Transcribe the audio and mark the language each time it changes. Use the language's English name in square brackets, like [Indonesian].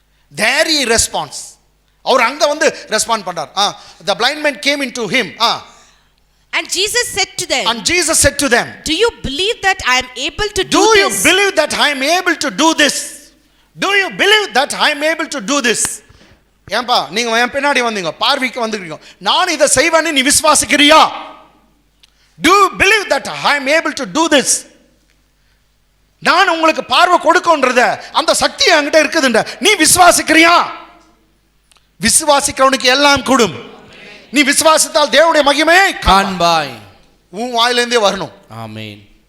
[English] There he responds. [Tamil] அவர் அங்க வந்து respond பண்றார். [English] The blind man came into him. And Jesus said to them, do you believe that I am able to do this? Do you believe that I am able to do this? Do you believe that I am able to do this? [Tamil] ஏன்பா நீங்க என் பின்னாடி வந்தீங்க, பார்வைக்கு வந்துக்கிறீங்க, நான் இதை செய்வேன்னு நீ விசுவாசிக்கிறியா? [English] Do you believe that I am able to do this? [Tamil] நான் உங்களுக்கு பார்வை கொடுக்கன்றத அந்த சக்தி என்கிட்ட இருக்குதுன்ற நீ விசுவாசிக்கிறியா? விசுவாசிக்கிறவனுக்கு எல்லாம் கூடும். நீ விசுவாசித்தால் தேவனுடைய மகிமையை காண்பாய். உன் வாயிலிருந்தே வரணும். ஆமென்.